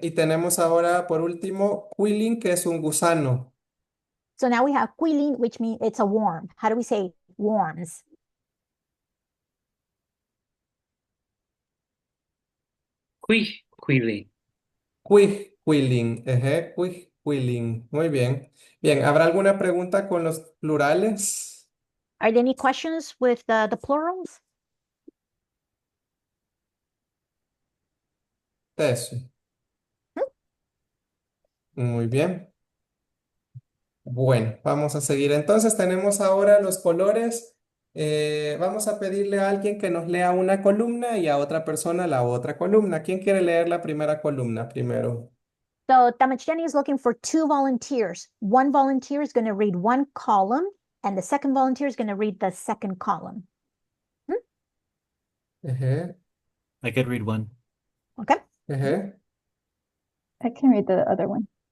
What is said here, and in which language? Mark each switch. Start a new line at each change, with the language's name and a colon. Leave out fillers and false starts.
Spanish: Y tenemos ahora, por último, quilling, que es un gusano.
English: So now we have quilin, which means it's a worm. How do we say worms?
Nahuatl languages: Quili. Quihquilin. Quihquilin.
Spanish: Muy bien. Bien, ¿habrá alguna pregunta con los plurales?
English: Are there any questions with the plurals?
Spanish: Eso. Muy bien. Bueno, vamos a seguir. Entonces tenemos ahora los colores. Vamos a pedirle a alguien que nos lea una columna y a otra persona la otra columna. ¿Quién quiere leer la primera columna primero?
English: So Tamacheni is looking for two volunteers. One volunteer is going to read one column, and the second volunteer is going to read the second column.
Nahuatl languages: Ejé,
English: I could read one. Okay?
Nahuatl languages: ejé.
English: I can read the other one.